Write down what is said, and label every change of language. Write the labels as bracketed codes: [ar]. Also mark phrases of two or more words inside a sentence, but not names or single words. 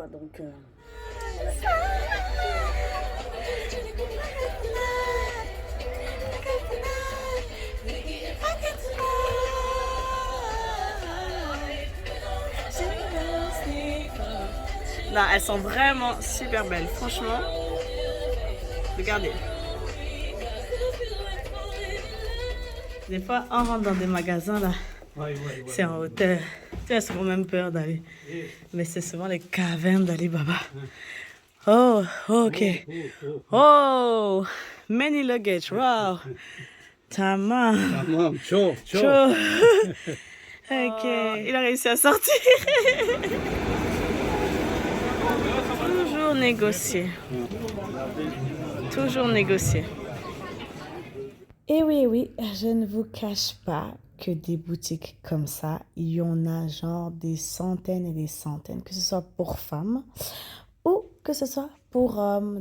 [fr] Donc là, elles sont vraiment super belles, franchement. Regardez. Des fois, on rentre dans des magasins là, c'est en hauteur. Tu as souvent même peur d'aller. Mais c'est souvent les cavernes d'Alibaba. [en] Oh, ok. Oh, many luggage, wow. [tr] Tamam. Tamam, çok. [fr] Chaud. Ok, il a réussi à sortir. Toujours négocier. Toujours négocier. Et oui, je ne vous cache pas que des boutiques comme ça, il y en a genre des centaines et des centaines, que ce soit pour femmes ou que ce soit pour hommes.